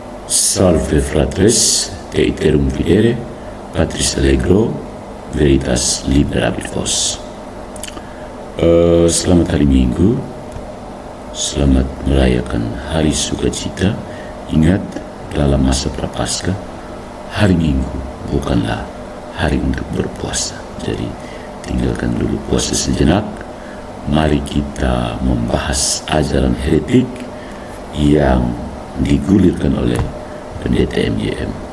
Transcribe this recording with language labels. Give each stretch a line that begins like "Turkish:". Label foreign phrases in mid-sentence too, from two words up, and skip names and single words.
Latin: Salve fratres, te iterum videre, Patris Allegro, Veritas liberabit vos.
Indonesian: Selamat hari Minggu, selamat merayakan hari sukacita. Ingat, dalam masa Prapaskah, hari Minggu bukanlah hari untuk berpuasa. Jadi tinggalkan dulu puasa sejenak. Mari kita membahas ajaran heretik yang digulirkan oleh pendeta MYM.